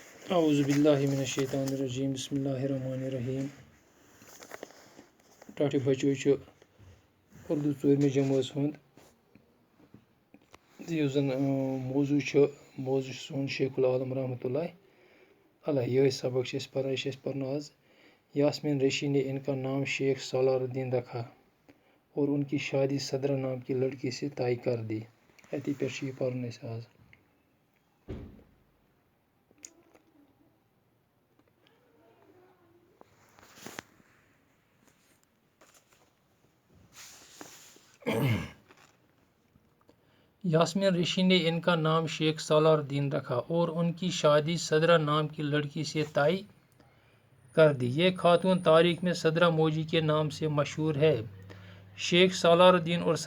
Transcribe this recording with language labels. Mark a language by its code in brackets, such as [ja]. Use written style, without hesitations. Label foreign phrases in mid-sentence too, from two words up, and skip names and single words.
[ar] اعوذ باللہ من الشیطان الرجیم بسم اللہ الرحمن الرحیم [ks] ٹاٹھ بچو اردو ژوٗرمہِ جمٲژ ہُنٛد یُس زَن موضوع چھُ سون شیخ العالم [ar] رحمتہ اللہ علیہ [ks] یِہوٚے سبق چھِ أسۍ پَران یہِ چھِ أسۍ پَرنو آز [ur] یاسمین ریشی نے ان کا نام شیخ سالار الدین رکھا اور ان کی شادی صدرہ نام کی لڑکی سے طے کر دی [ks] اَتی پٮ۪ٹھ چھُ یہِ پَرُن اَسہِ آز [ur] یاسمین ریشی نے ان کا نام شیخ سالار الدین رکھا اور ان کی شادی صدرہ نام کی لڑکی سے طے کر دی یہ خاتون تاریخ میں صدرہ موجی کے نام سے مشہور ہے شیخ سالار الدین اور